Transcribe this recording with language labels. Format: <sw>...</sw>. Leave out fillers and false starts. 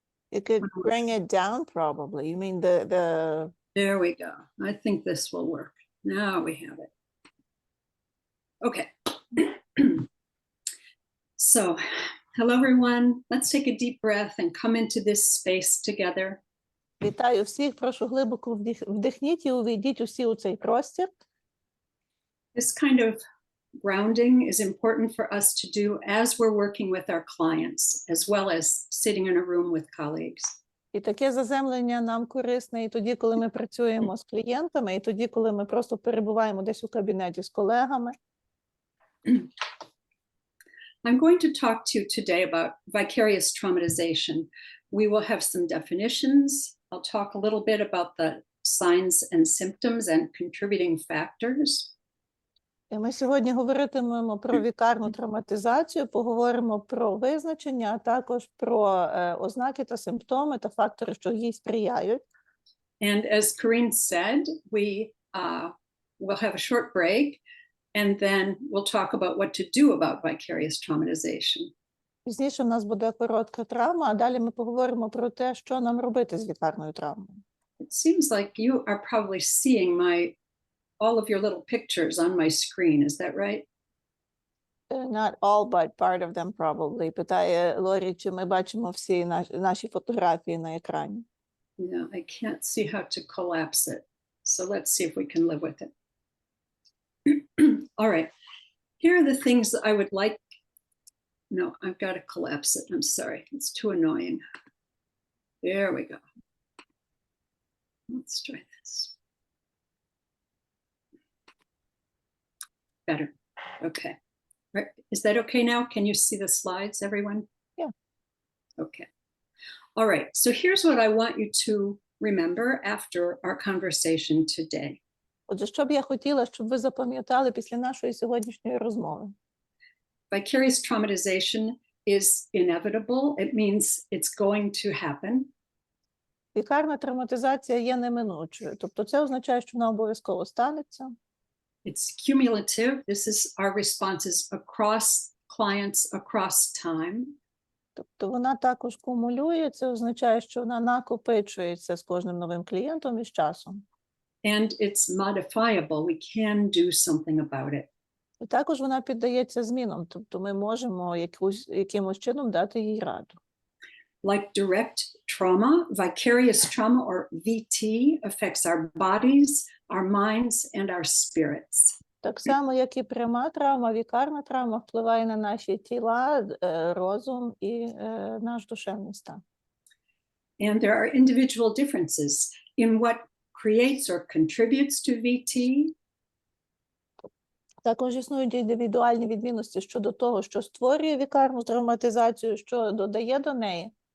<en>You could bring it down probably. You mean the There we go. I think this will work. Now we have it. Okay. So, hello everyone. Let's take a deep breath and come into this space together.</en> <uk>Вітаю всіх, прошу глибоко вдихніть і увійдіть усі у цей простір.</uk> <en>This kind of grounding is important for us to do as we're working with our clients, as well as sitting in a room with colleagues.</en> <uk>І таке заземлення нам корисне і тоді, коли ми працюємо з клієнтами, і тоді, коли ми просто перебуваємо десь у кабінеті з колегами.</uk> <en>I'm going to talk to you today about vicarious traumatization. We will have some definitions. I'll talk a little bit about the signs and symptoms and contributing factors.</en> <uk>І ми сьогодні говоритимемо про вікарну травматизацію, поговоримо про визначення, а також про ознаки та симптоми та фактори, що їй сприяють.</uk> <en>And as Corinne said, we will have a short break, and then we'll talk about what to do about vicarious traumatization.</en> <uk>Пізніше в нас буде коротка травма, а далі ми поговоримо про те, що нам робити з вікарною травмою.</uk> <en>It seems like you are probably seeing all of your little pictures on my screen. Is that right? Not all, but part of them probably.</en> <uk>Питає Лорі, чи ми бачимо всі наші фотографії на екрані.</uk> <en>Yeah, I can't see how to collapse it. So let's see if we can live with it. All right. Here are the things that I would like. No, I've got to collapse it. I'm sorry. It's too annoying. There we go. Let's try this. Better. Okay. Right. Is that okay now? Can you see the slides, everyone? Yeah. Okay. All right. So here's what I want you to remember after our conversation today.</en> <uk>Отже, що б я хотіла, щоб ви запам'ятали після нашої сьогоднішньої розмови?</uk> <en>Vicarious traumatization is inevitable. It means it's going to happen.</en> <uk>Вікарна травматизація є неминучою, тобто це означає, що вона обов'язково станеться.</uk> <en>It's cumulative. This is our responses across clients, across time.</en> <uk>Тобто вона також кумулює, це означає, що вона накопичується з кожним новим клієнтом і з часом.</uk> <en>And it's modifiable. We can do something about it.</en> <uk>І також вона піддається змінам, тобто ми можемо якимось чином дати їй раду.</uk> <en>Like direct trauma, vicarious trauma, or VT, affects our bodies, our minds, and our spirits.</en> <uk>Так само, як і пряма травма, вікарна травма впливає на наші тіла, розум і наш душевний стан.</uk> <en>And there are individual differences in what creates or contributes to VT.</en> <uk>Також існують індивідуальні відмінності щодо того, що створює вікарну травматизацію, що додає до неї.</uk>